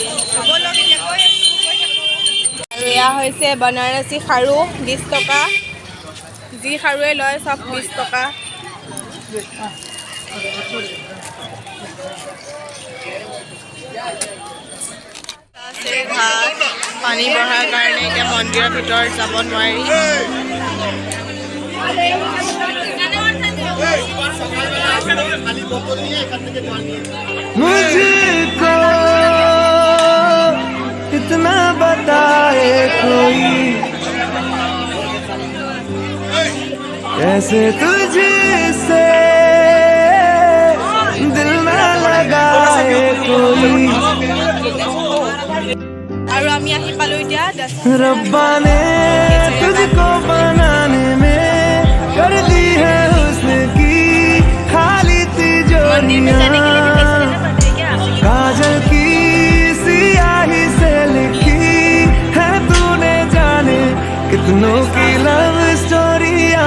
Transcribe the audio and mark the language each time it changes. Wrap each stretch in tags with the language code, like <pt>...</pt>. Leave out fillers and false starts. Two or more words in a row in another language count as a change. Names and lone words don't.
<as>আৰু এয়া হৈছে বানাৰসী খাৰু, 20 টকা। যি খাৰুৱে লয় চব 20 টকা। পানী বঢ়াৰ কাৰণে এতিয়া মন্দিৰৰ ভিতৰত যাব নোৱাৰি।</as> <hi>मुझको इतना बताए कोई, कैसे तुझसे दिल ना लगाए कोई।</hi> <as>আৰু আমি আহি পালো এতিয়া</as> <hi>रब्बा ने तुझको बनाने में कर दी है हुस्न की खाली तिजोरियां, काजल की सियाही से लिखी है तूने जाने कितनों की</hi> <en>love stories.</en>